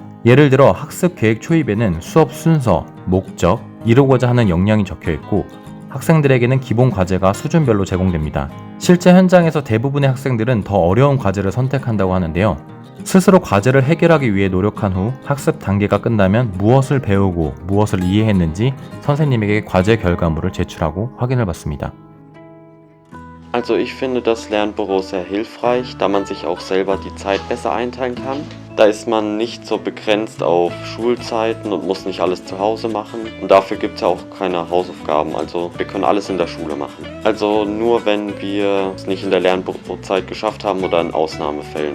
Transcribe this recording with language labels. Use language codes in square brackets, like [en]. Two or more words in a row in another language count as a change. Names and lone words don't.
[ko] 예를 들어 학습 계획 초입에는 수업 순서, 목적, 이루고자 하는 역량이 적혀 있고 학생들에게는 기본 과제가 수준별로 제공됩니다. 실제 현장에서 대부분의 학생들은 더 어려운 과제를 선택한다고 하는데요. 스스로 과제를 해결하기 위해 노력한 후 학습 단계가 끝나면 무엇을 배우고 무엇을 이해했는지 선생님에게 과제 결과물을 제출하고 확인을 받습니다. [de] Also ich finde das Lernbüro sehr hilfreich, da man sich auch selber die Zeit besser einteilen kann. Da ist man nicht so begrenzt auf Schulzeiten und muss nicht alles zu Hause machen. Und dafür gibt es ja auch keine Hausaufgaben, also wir können alles in der Schule machen. Also nur wenn wir es nicht in der Lernbürozeit geschafft haben oder in Ausnahmefällen.